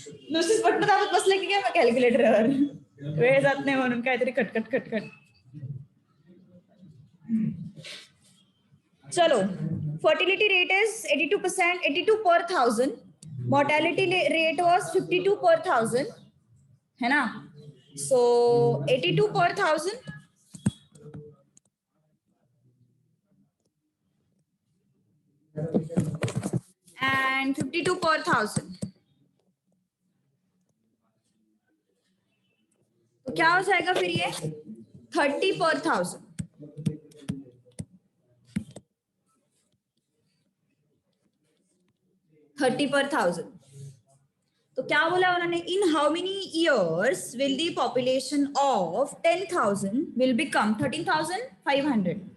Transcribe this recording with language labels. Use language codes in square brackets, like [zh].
[mr] नुसतीच बटन दाबत बसले की काय मग कॅल्क्युलेटरवर वेळ जात नाही म्हणून काहीतरी खटखट खटखट. [hi] चलो [en] Fertility rate is 82%, 82 per 1000. Mortality rate was 52 per 1000 [hi] है ना. [en] So 82 per 1000 and 52 per 1000. [hi] तो क्या हो जाएगा फिर ये 30 per 1000. तो क्या बोला उन्होंने? [en] In how many years will the population of 10,000 will become 13,500.